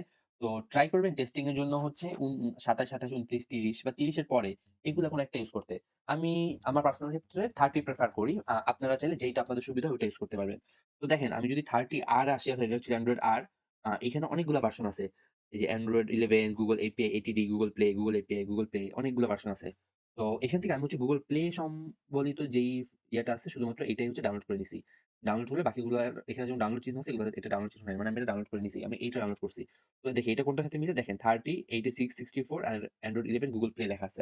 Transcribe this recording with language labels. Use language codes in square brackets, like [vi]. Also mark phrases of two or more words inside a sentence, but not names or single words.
[bn] তো ট্রাই করবেন টেস্টিং এর জন্য হচ্ছে ২৭, ২৮, ২৯, ৩০ বা ৩০ এর পরে এগুলা কোনো একটা ইউজ করতে। আমি আমার পার্সোনাল ক্ষেত্রে 30 প্রেফার করি। আপনারা চাইলে যেইটা আপনাদের সুবিধা হয় ওইটা ইউজ করতে পারবেন। তো দেখেন আমি যদি 30 আর আসি এখন এটা হচ্ছে Android R এখানে অনেকগুলা ভার্সন আছে। এই যে Android 11, Google API, ATD, Google Play, Google API, Google Play অনেকগুলা ভার্সন আছে। তো এখান থেকে আমি হচ্ছে Google Play সম্বলিত যেই ইয়েটা আছে শুধুমাত্র এটাই হচ্ছে ডাউনলোড করে নিছি। ডাউনলোড হলে বাকিগুলো এখানে যেমন ডাউনলোড চিহ্ন আছে, এগুলো এটা ডাউনলোড চিহ্ন নাই। মানে আমি এটা ডাউনলোড করে নিছি। আমি এইটা ডাউনলোড করছি। তো দেখি এটা কোনটার সাথে মিলে, দেখেন 30, 86, 64 আর Android 11 Google Play লেখা আছে।